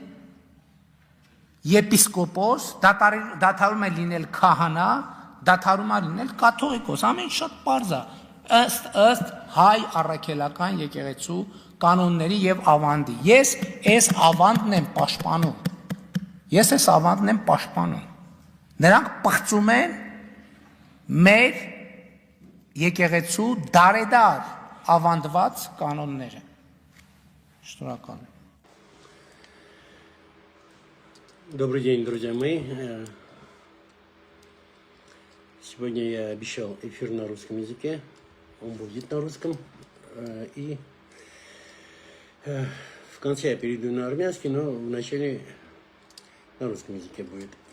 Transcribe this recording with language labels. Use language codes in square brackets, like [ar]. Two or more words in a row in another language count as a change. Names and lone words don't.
[hy] եպիսկոպոս, դադարում է լինել քահանա, դադարում է լինել կաթողիկոս, ամեն շատ պարզ է, ըստ հայ առաքելական եկեղեցու կանոնների եւ ավանդի։ Ես այս ավանդն եմ պաշտպանում։ Նրանք պղծում են մեր եկեղեցու դարեդար ավանդված կանոնները։ Շնորհակալ եմ։ [ru] Добрый день, друзья мои. Сегодня я обещал эфир на русском языке. Он будет на русском. И в конце я перейду на армянский, но в начале на русском языке будет.